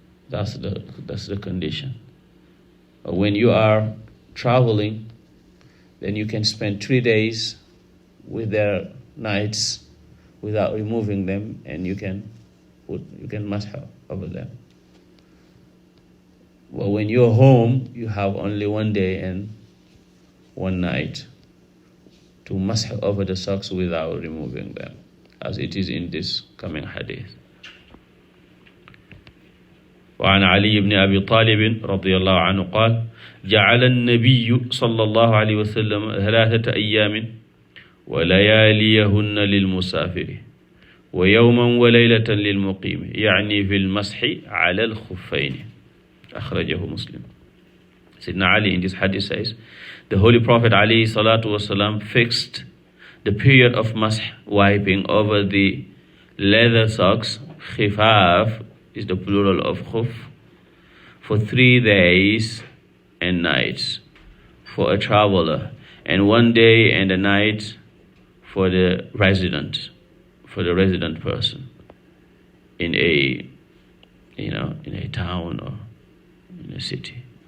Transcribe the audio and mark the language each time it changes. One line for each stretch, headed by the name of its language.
English: That's the condition. But when you are traveling, then you can spend 3 days with their nights without removing them, and you can mash over them. Well, when you're home, you have only 1 day and 1 night to mash over the socks without removing them, as it is in this coming hadith.
Arabic: وعن علي بن أبي طالب رضي الله عنه قال جعل النبي صلى الله عليه وسلم 3 أيام ولياليهن للمسافر ويوما وليلة للمقيم يعني في المسح على الخفين. أخرجه مسلم.
English: Sayyidina Ali in this hadith says, the Holy Prophet alayhi salatu wasalam fixed the period of mash, wiping over the leather socks, khifaf is the plural of khuf, for 3 days and nights for a traveler, and 1 day and a night for the resident person in a town or in a city.